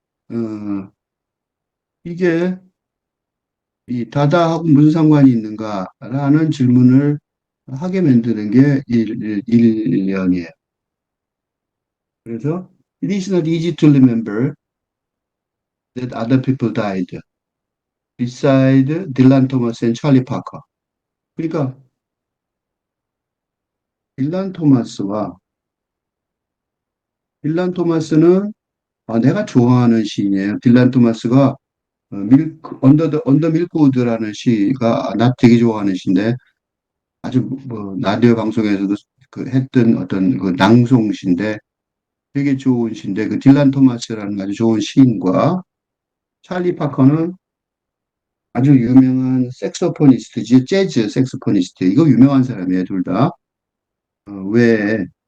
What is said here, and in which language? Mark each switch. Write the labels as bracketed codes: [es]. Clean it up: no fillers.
[ko] 어, 이게 이 다다하고 무슨 상관이 있는가라는 질문을 하게 만드는 게 일년이에요. [en] 그래서 it is not easy to remember that other people died beside 딜란 토마스 and 찰리 파커. [ko] 그러니까 딜란 토마스와 딜란 토마스는 내가 좋아하는 시인이에요. 딜란 토마스가 언더 밀크우드라는 시가 나 되게 좋아하는 시인데 아주 뭐 라디오 방송에서도 했던 어떤 그 낭송시인데 되게 좋은 시인데 그 딜란 토마스라는 아주 좋은 시인과 찰리 파커는 아주 유명한 색소포니스트지 재즈 색소포니스트 이거 유명한 사람이에요 둘 다. 왜?